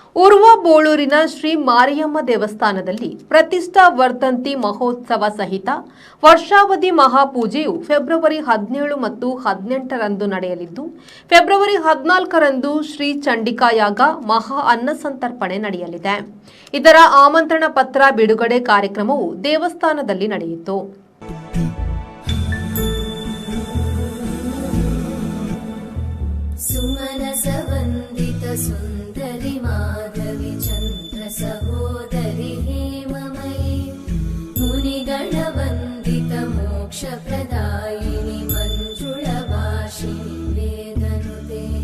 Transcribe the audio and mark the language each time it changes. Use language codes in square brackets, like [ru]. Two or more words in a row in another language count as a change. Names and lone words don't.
[kn] ಉರ್ವ ಬೋಳೂರಿನ ಶ್ರೀ ಮಾರಿಯಮ್ಮ ದೇವಸ್ಥಾನದಲ್ಲಿ ಪ್ರತಿಷ್ಠಾ ವರ್ಧಂತಿ ಮಹೋತ್ಸವ ಸಹಿತ ವರ್ಷಾವಧಿ ಮಹಾಪೂಜೆಯು ಫೆಬ್ರವರಿ 17 ಮತ್ತು 18ರಂದು ನಡೆಯಲಿದ್ದು, ಫೆಬ್ರವರಿ 14ರಂದು ಶ್ರೀ ಚಂಡಿಕಾಯಾಗ ಮಹಾ ಅನ್ನಸಂತರ್ಪಣೆ ನಡೆಯಲಿದೆ. ಇದರ ಆಮಂತ್ರಣ ಪತ್ರ ಬಿಡುಗಡೆ ಕಾರ್ಯಕ್ರಮವು ದೇವಸ್ಥಾನದಲ್ಲಿ ನಡೆಯಿತು. [sa] सुंदरी माधवी चंद्र सहोदरी हेममयी मुनिगणवंदित मोक्ष प्रदायिनी मंजुळभाषिणी वेदनुते